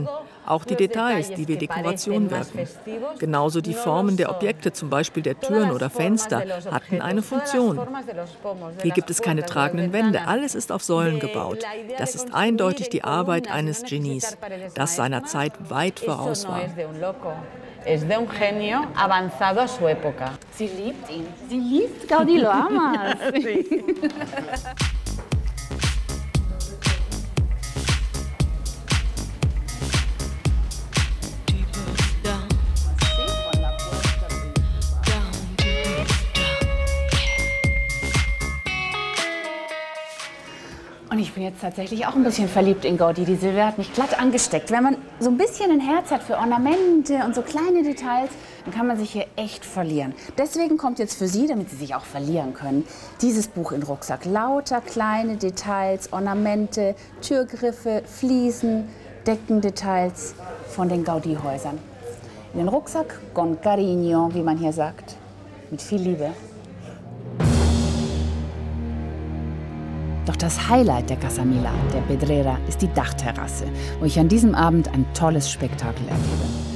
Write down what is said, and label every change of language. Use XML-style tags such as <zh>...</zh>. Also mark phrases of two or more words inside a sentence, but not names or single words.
<de>Auch die Details, die wie Dekoration wirken. Genauso die Formen der Objekte, zum Beispiel der Türen oder Fenster, hatten eine Funktion. Hier gibt es keine tragenden Wände, alles ist auf Säulen gebaut. Das ist eindeutig die Arbeit eines Genies, das seiner Zeit weit voraus war.</de> <es>Es de un genio avanzado a su época.</es> <de>Sie liebt ihn. Sie liebt Gaudí,</de> <es>lo amas.</es> <de>Und ich bin jetzt tatsächlich auch ein bisschen verliebt in Gaudí. Die Silvia hat mich glatt angesteckt. Wenn man so ein bisschen ein Herz hat für Ornamente und so kleine Details, dann kann man sich hier echt verlieren. Deswegen kommt jetzt für Sie, damit Sie sich auch verlieren können, dieses Buch in den Rucksack. Lauter kleine Details, Ornamente, Türgriffe, Fliesen, Deckendetails von den Gaudí-Häusern. In den Rucksack</de> <es>con cariño,</es> <de>wie man hier sagt. Mit viel Liebe. Doch das Highlight der Casa Milà, der Pedrera, ist die Dachterrasse, wo ich an diesem Abend ein tolles Spektakel erlebe.</de>